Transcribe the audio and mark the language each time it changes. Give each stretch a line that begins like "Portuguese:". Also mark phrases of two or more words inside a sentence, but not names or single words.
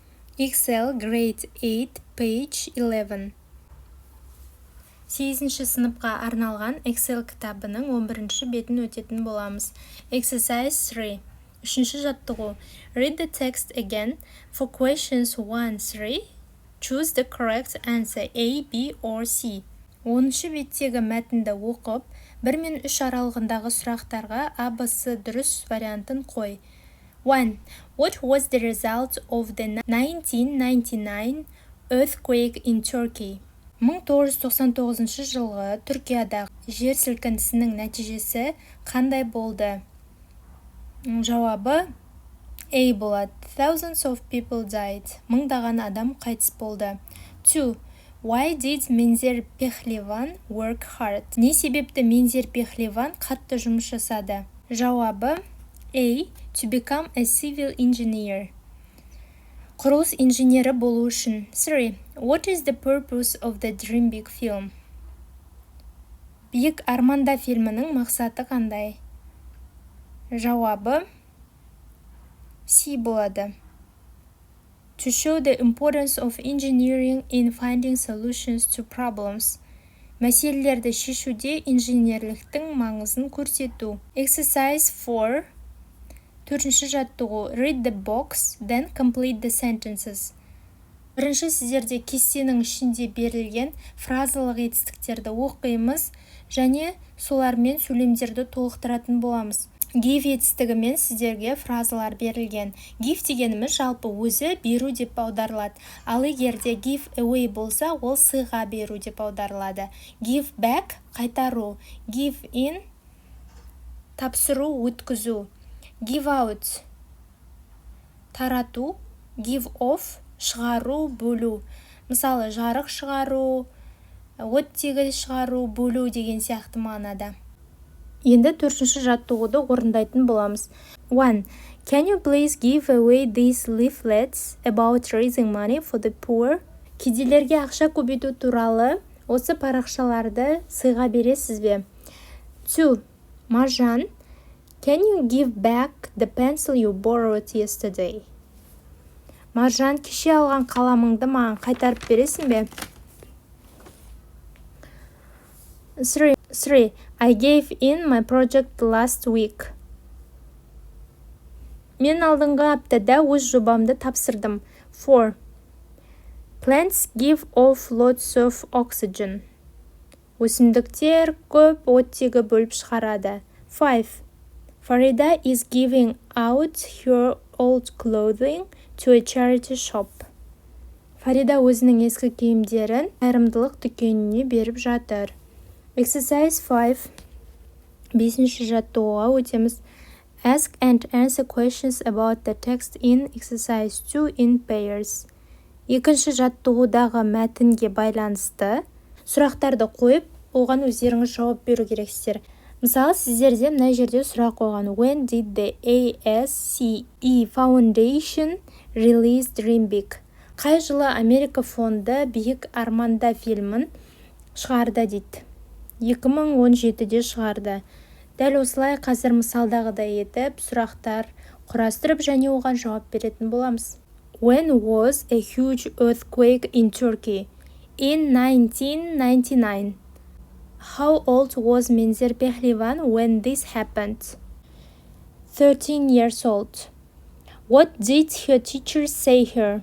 English: Excel grade 8 page 11.
Kazakh: 8-ші сыныпқа арналған Excel кітабының 11-ші бетін өтетін боламыз. Exercise 3. 3-ші жаттығу.
English: Read the text again. For questions 1-3, choose the correct answer A, B or C.
Kazakh: 10-ші беттегі мәтінді оқып, 1 мен 3 аралығындағы сұрақтарға А, Б, С дұрыс вариантын қой. 1.
English: What was the result of the 1999 earthquake in Turkey?
Kazakh: 1999 жылғы Түркиядағы жер сілкінісінің нәтижесі қандай болды? Жауабы A болады.
English: Thousands of people died.
Kazakh: Мыңдаған адам қайтыс болды. 2.
English: Why did Мензер Пехлеван work hard?
Kazakh: Не себепті Мензер Пехлеван қатты жұмыс жасады? Жауабы A.
English: To become a civil engineer.
Kazakh: Құрылыс инженері болу үшін. 3.
English: What is the purpose of the Dream Big film?
Kazakh: Биік арманда фильмінің мақсаты қандай? Жауабы C болады.
English: To show the importance of engineering in finding solutions to problems.
Kazakh: Мәселелерді шешуде инженерліктің маңызын көрсету. Exercise 4. 4-ші жаттығу.
English: Read the box, then complete the sentences.
Kazakh: Бірінші сіздерде кестенің ішінде берілген фразалық етістіктерді оқимыз және солармен сөйлемдерді толықтыратын боламыз. Give етістігімен сіздерге фразалар берілген. Give дегеніміз жалпы өзі беру деп аударылады. Ал егерде
English: give away
Kazakh: болса, ол сыйға беру деп аударылады.
English: Give back
Kazakh: қайтару.
English: Give in
Kazakh: тапсыру, өткізу.
English: Give out
Kazakh: тарату.
English: Give off
Kazakh: шығару, бөлу. Мысалы, жарық шығару, оттегі шығару, бөлу деген сияқты мағынада. Енді 4-ші жаттығуды орындайтын боламыз. 1.
English: Can you please give away these leaflets about raising money for the poor?
Kazakh: Кедейлерге ақша көбейту туралы осы парақшаларды сыйға бересіз бе? 2. Маржан,
English: can you give back the pencil you borrowed yesterday?
Kazakh: Маржан, кеше алған қаламыңды маған қайтарып бересің бе? 3.
English: I gave in my project last week.
Kazakh: Мен алдыңғы аптада өз жобамды тапсырдым. 4.
English: Plants give off lots of oxygen.
Kazakh: Өсімдіктер көп оттегі бөліп шығарады. 5.
English: Farida is giving out her old clothing to a charity shop.
Kazakh: Фарида өзінің ескі киімдерін қайырымдылық дүкеніне беріп жатыр. Exercise 5. 5-ші жаттығуға өтеміз.
English: Ask and answer questions about the text in exercise 2 in pairs.
Kazakh: 2-ші жаттығудағы мәтінге байланысты сұрақтарды қойып, оған өздеріңіз жауап беру керексіздер. Мысалы, сіздерде мына жерде сұрақ қойған.
English: When did the ASCE Foundation release Dream Big?
Kazakh: Қай жылы Америка фонды Биік арманда фильмін шығарды дейді. 2017-де шығарды. Дәл осылай қазір мысалдағыдай етіп, сұрақтар құрастырып және оған жауап беретін боламыз.
English: When was a huge earthquake in Turkey? In 1999. How old was Menzer Pehlivan when this happened? 13 years old. What did her teachers say her?